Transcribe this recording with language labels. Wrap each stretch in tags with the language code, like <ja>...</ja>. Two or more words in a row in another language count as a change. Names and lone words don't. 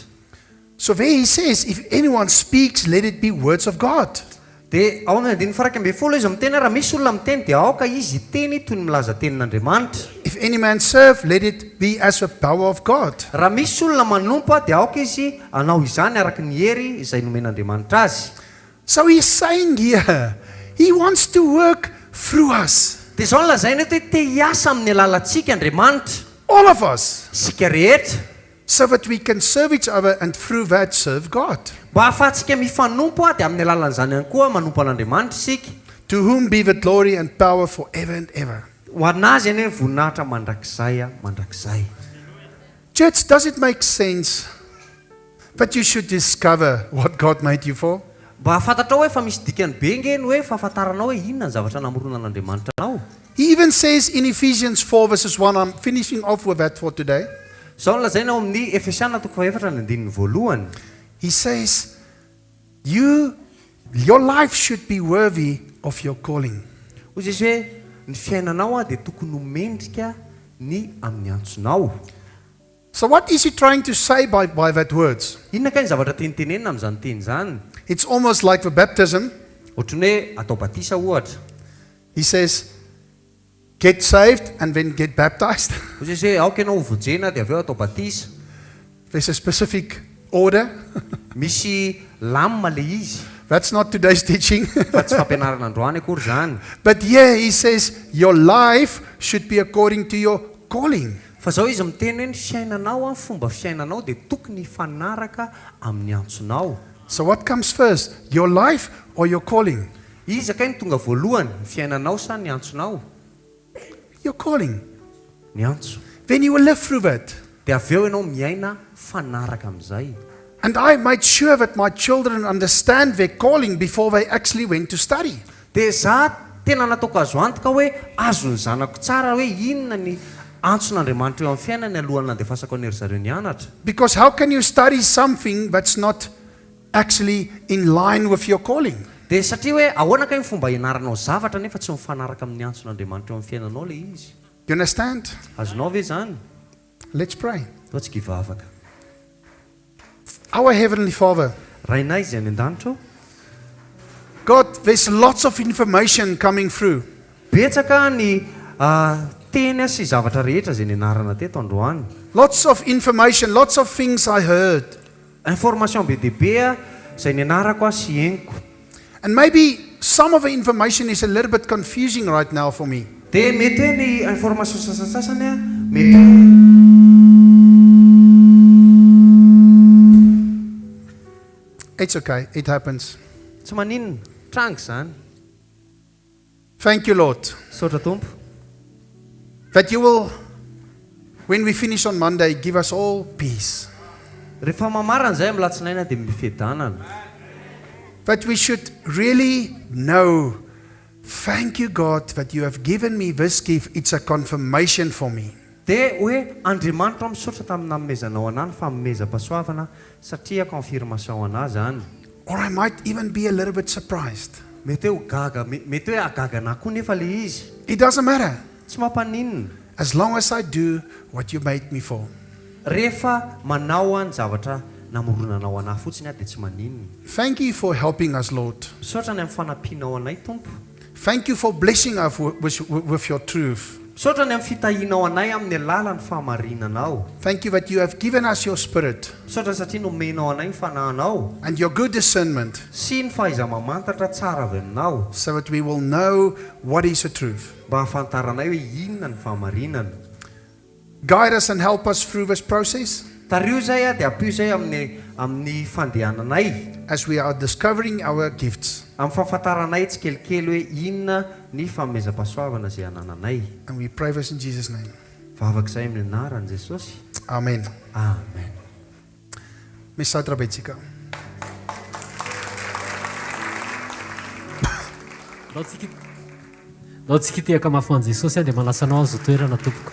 <en>So there he says, if anyone speaks, let it be words of God.</en> <mg>Dia ao amin'ny 1:12 izy miteny raha misy olona miteny dia aoka izy teny toy ny milaza tenin'Andriamanitra.</mg> <en>If any man serve, let it be as the power of God.</en> <mg>Raha misy olona manompo dia aoka izy anao izany araka ny hery izay nomen'Andriamanitra azy.</mg> <en>So he's saying here, he wants to work through us.</en> <mg>Dia izao no lazainy hoe te hiasa amin'ny alalantsika Andriamanitra,</mg> <en>All of us.</en> <mg>sika rehetra,</mg> <en>So that we can serve each other and through that serve God.</en> <mg>mba ahafahantsika mifanompo dia amin'ny alalan'izany ihany koa manompo an'Andriamanitra isika.</mg> <en>To whom be the glory and power forever and ever.</en> <mg>Ho anazy anie ny voninahitra mandrakizay.</mg> <en>Church, does it make sense that you should discover what God made you for?</en> <mg>Mba fantatrao hoe fa misy dikany be ngeny hoe fahafantaranao hoe inona ny zavatra namorona an'Andriamanitra anao.</mg> <en>He even says in Ephesians 4 verses 1, I'm finishing off with that for today.</en> <mg>Zao no lazaina ao amin'ny Efesiana toko 4:1.</mg> <en>He says, your life should be worthy of your calling.</en> <mg>Hoy izy hoe ny fiainanao dia tokony ho mendrika ny amin'ny antsonao.</mg> <en>So what is he trying to say by that words?</en> <mg>Inona kay ny zavatra tenitenenina amin'izany teny izany?</mg> <en>It's almost like the baptism.</en> <mg>Ohatrany hoe atao batisa ohatra.</mg> <en>He says, get saved and then get baptized.</en> <mg>Hoy izy hoe aoka ianao hovojena dia avy eo atao batisa.</mg> <en>There's a specific order.</en> <mg>Misy lamma le izy.</mg> <en>That's not today's teaching.</en> <mg>Fa tsy fampianarana androany akory zany.</mg> <en>But here he says, your life should be according to your calling.</en> <mg>Fa zao izy miteny hoe ny fiainanao, fomba fiainanao dia tokony hifanaraka amin'ny antsonao.</mg> <en>So what comes first, your life or your calling?</en> <mg>Izy akay ny tonga voalohany, ny fiainanao sa ny antsonao?</mg> <en>Your calling.</en> <mg>Ny antso.</mg> <en>Then you will live through that.</en> <mg>Dia avy eo ianao miaina fanaraka amin'izay.</mg> <en>And I made sure that my children understand their calling before they actually went to study.</en> <mg>Dia za tena nataoko azo antoka hoe azo ny zanako tsara hoe inona ny antson'Andriamanitra eo amin'ny fiainany alohany nandefasako an'ery zareo nianatra.</mg> <en>Because how can you study something that's not actually in line with your calling?</en> <mg>Dia satria hoe ahoana kay ny fomba ianaranao zavatra nefa tsy mifanaraka amin'ny antson'Andriamanitra eo amin'ny fiainanao le izy.</mg> <en>You understand?</en> <mg>Azonao ve zany?</mg> <en>Let's pray.</en> <mg>Toa tsy kivavaka.</mg> <en>Our Heavenly Father,</en> <mg>Rainay izay any an-danitra.</mg> <en>God, there's lots of information coming through.</en> <mg>Betsaka ny teny sy zavatra rehetra izay nianarana teto androany.</mg> <en>Lots of information, lots of things I heard.</en> <mg>Information be dia be izay nianarako sy henoko.</mg> <en>And maybe some of the information is a little bit confusing right now for me.</en> <mg>Dia mety hoe ny information sasasasany mety</mg> <en>It's okay, it happens.</en> <mg>tsy maninona, trango zany.</mg> <en>Thank you, Lord,</en> <mg>Saotra Tompo.</mg> <en>that you will, when we finish on Monday, give us all peace.</en> <mg>Rehefa mamarana izay amin'ny latsinaina dia mifiadanana.</mg> <en>That we should really know, thank you, God, that you have given me this gift. It's a confirmation for me.</en> <mg>Dia hoe Andriamanitra misaotra tamina nomezanao anahy ny famezam-pahasoavana satria confirmation anahy zany.</mg> <en>Or I might even be a little bit surprised.</en> <mg>Mety hoe gaga, mety hoe agaga anahy koa nefa le izy.</mg> <en>It doesn't matter,</en> <mg>Tsy mampaninona.</mg> <en>as long as I do what you made me for.</en> <mg>Rehefa manao ny zavatra namoronanao anahy fotsiny dia tsy maninona.</mg> <en>Thank you for helping us, Lord.</en> <mg>Misaotra ny amin'ny fanampianao anay Tompo.</mg> <en>Thank you for blessing us with your truth.</en> <mg>misaotra ny amin'ny fitahianao anay amin'ny alalan'ny fahamarinanao.</mg> <en>Thank you that you have given us your spirit</en> <mg>Misaotra satria nomenao anay ny fanahinao</mg> <en>and your good discernment</en> <mg>sy ny fahaiza-mamantatra tsara avy aminao</mg> <en>so that we will know what is the truth.</en> <mg>mba hafantaranay hoe inona ny fahamarinana.</mg> <en>Guide us and help us through this process</en> <mg>Tario zay dia ampio zay amin'ny fandehananay</mg> <en>as we are discovering our gifts.</en> <mg>amin'ny fahafantaranay tsikelikely hoe inona ny fanomezam-pahasoavana zay anananay.</mg> <en>And we pray this in Jesus' name.</en> <mg>Vavak'izay amin'ny anaran'i Jesosy.</mg> <en>Amen.</en> <mg>Amen. Misatra betsika. Nao tsika tehaka mafoan'i Jesosy dia manasanao azo toerana tompoko.</mg>